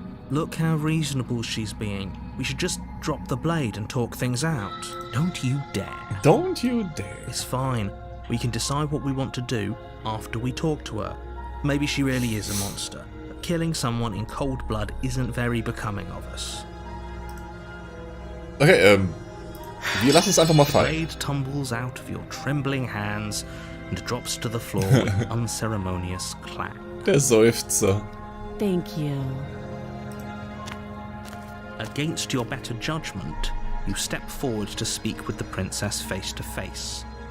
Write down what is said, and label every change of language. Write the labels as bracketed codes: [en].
[en] Look how reasonable she's being. We should just drop the blade and talk things out. Don't you dare. Don't you dare. It's fine. We can decide what we want to do after we talk to her. Maybe she really is a monster. But killing someone in cold blood isn't very becoming of us. [de] Okay, wir lassen es einfach mal [en] The [de] fallen. [en] blade tumbles out of your trembling hands and drops to the floor with an unceremonious clang. [de] Der Seufzer. [en] Thank you. Against your better judgment, you step forward to speak with the princess face to face.